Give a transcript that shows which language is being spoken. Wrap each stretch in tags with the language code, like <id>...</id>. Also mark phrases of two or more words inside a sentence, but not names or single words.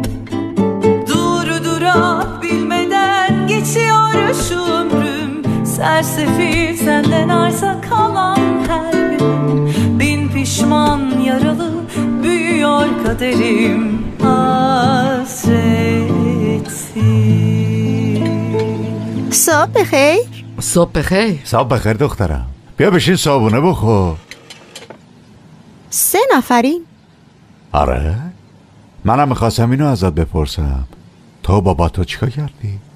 <tr>Durdurak bilmeden geçiyor şu ömrüm. Sersefil senden arta kalan her gün. Bin pişman yaralı büyüyor kaderim, hasreti.</tr> <fa>صبح بخیر. صبح بخیر. صبح بخیر دخترم. بیا بشین صابونه بخور. 3 نفریم. آره؟ منم میخواستم اینو ازت بپرسم. تو بابا تو چیکار کردی؟</fa>